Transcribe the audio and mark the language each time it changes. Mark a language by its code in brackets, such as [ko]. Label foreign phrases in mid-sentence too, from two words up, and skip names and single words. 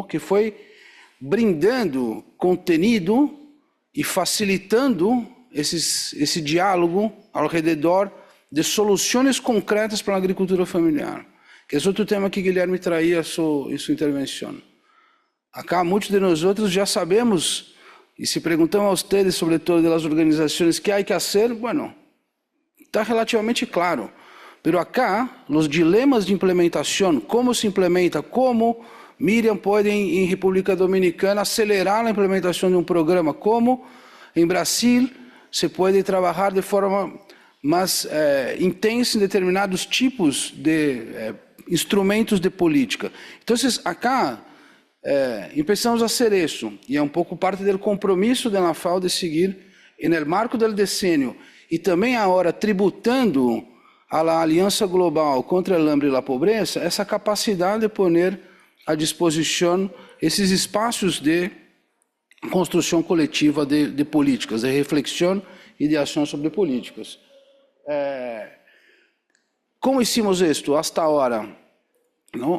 [pt] Que foi brindando conteúdo e facilitando esse diálogo ao redor de soluções concretas para a agricultura familiar, que é outro tema que Guilherme traía em sua intervenção. Acá, muitos de nós outros já sabemos, e se perguntamos a vocês, sobretudo das organizações, que há que fazer, [es] bueno, está relativamente claro. Pero acá, [pt] os dilemas de implementação, como se implementa, como Miriam pode, em República Dominicana, acelerar a implementação de um programa, como em Brasil, [es] se puede trabajar de forma más intensa en determinados tipos de instrumentos de política. Entonces, acá empezamos a hacer eso, y es un poco parte del compromiso de la FAO de seguir en el marco del decenio, y también ahora tributando a la Alianza Global contra el Hambre y la Pobreza, [pt] essa capacidade de poner à disposição esses espaços de construção coletiva de políticas, de reflexão e de ação sobre políticas. [es] Como hicimos isto hasta agora? [pt] Não?